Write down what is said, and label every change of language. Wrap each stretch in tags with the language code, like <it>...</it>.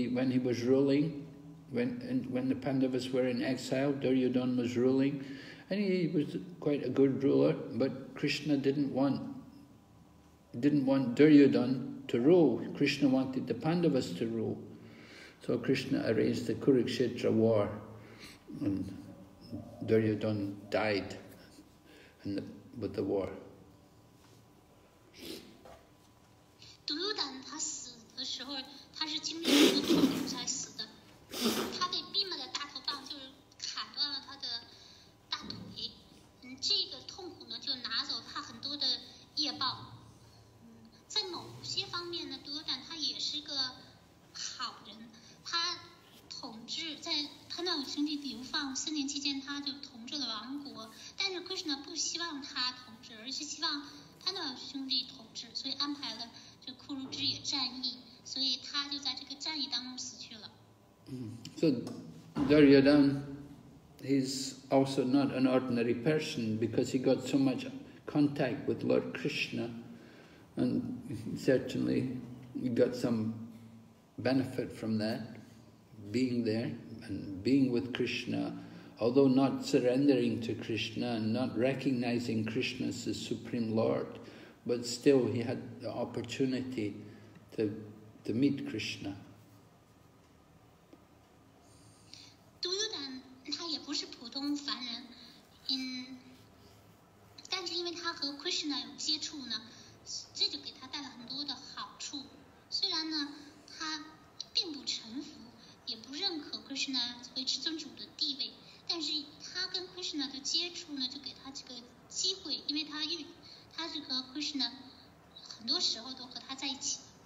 <en>When he was ruling, when the Pandavas were in exile, Duryodhana was ruling, and he was quite a good ruler, but Krishna didn't want Duryodhana to rule. Krishna wanted the Pandavas to rule. So Krishna arranged the Kurikshetra War, and Duryodhana died with the war.</en> <zh>独优胆他死的时候，他是经历很多痛苦才死的。他被逼马的大头棒就是砍断了他的大腿。这个痛苦呢，就拿走他很多的业报。在某些方面呢，独优胆他也是个好人。他统治在潘达武兄弟流放3年期间，他就统治了王国。但是 Krishna 不希望他统治，而是希望潘达武兄弟统治，所以安排了。库卢之野战役，所以他就在这个战役当中死去了。</zh> <en>So Duryodhana, he's also not an ordinary person because he got so much contact with Lord Krishna, and certainly he got some benefit from that, being there and being with Krishna, although not surrendering to Krishna and not recognizing Krishna as the Supreme Lord. But still, he had the opportunity to meet Krishna.</en> <zh>独优胆他也不是普通凡人，但是因为他和 Krishna 有接触呢，这就给他带来很多的好处。虽然呢，他并不臣服，也不认可 Krishna 为至尊主的地位，但是他跟 Krishna 的接触呢，就给他这个机会，因为他是和 Krishna 很多时候都和他在一起。</zh>